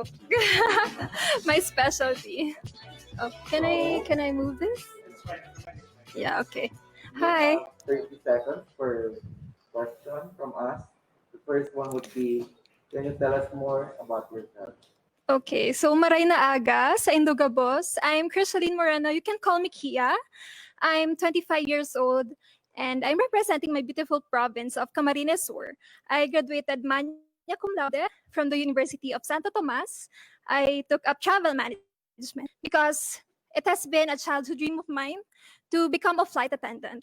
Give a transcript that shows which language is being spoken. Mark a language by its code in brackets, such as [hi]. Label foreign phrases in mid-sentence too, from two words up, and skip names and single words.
[en] My specialty. Oh, can I move this? Yeah, okay. Hi. 30 seconds for question from us. The first one would be, can you tell us more about yourself? [bik] Okay, so maray na aga sa Indogabos. [en] I'm Crisaline Moreno. You can call me Kia. I'm 25 years old and I'm representing my beautiful province of Camarines Sur. I graduated [la] magna cum laude [en] from the University of Santo Tomas. I took up travel management because it has been a childhood dream of mine to become a flight attendant.